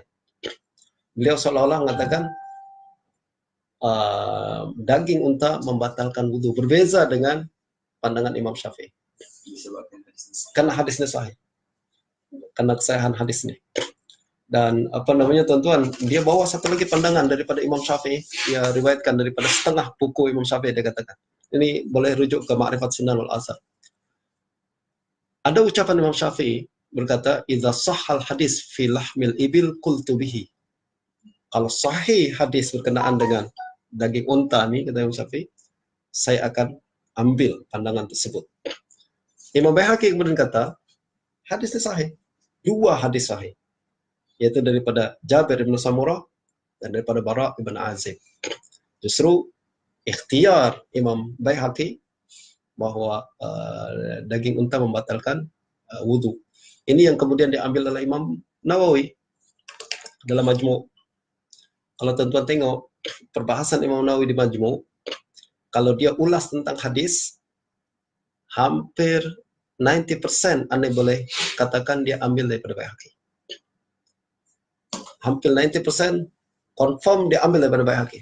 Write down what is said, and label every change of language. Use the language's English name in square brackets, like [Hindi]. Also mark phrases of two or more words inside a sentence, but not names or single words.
[Malay] Beliau seolah-olah mengatakan daging unta membatalkan wudu, berbeza dengan pandangan Imam Syafi'i. Karena hadisnya sahih. Karena kesahihan hadisnya. Dan tuan-tuan, dia bawa satu lagi pandangan daripada Imam Syafi'i. Dia riwayatkan daripada setengah buku Imam Syafi'i, dia katakan. Ini boleh rujuk ke Ma'rifat Sunan wal Athar. Ada ucapan Imam Syafi'i berkata, [Arabic] "إذا صح الحديث في لحم الإبل قلت به." [Malay] Kalau sahih hadis berkenaan dengan daging unta ni, kata Imam Syafi'i, saya akan ambil pandangan tersebut. Imam Baihaqi kemudian kata, hadisnya sahih. Dua hadis sahih. Yaitu daripada Jabir bin Samurah dan daripada Bara ibn Azib. Justru ikhtiar Imam Baihaqi bahwa daging unta membatalkan wudu. Ini yang kemudian diambil oleh Imam Nawawi dalam Majmu'. Kalau tuan-tuan tengok perbahasan Imam Nawawi di Majmu', kalau dia ulas tentang hadis, hampir 90% anda boleh katakan dia ambil daripada Baihaqi. Hampir 90% confirm dia ambil daripada Baihaqi.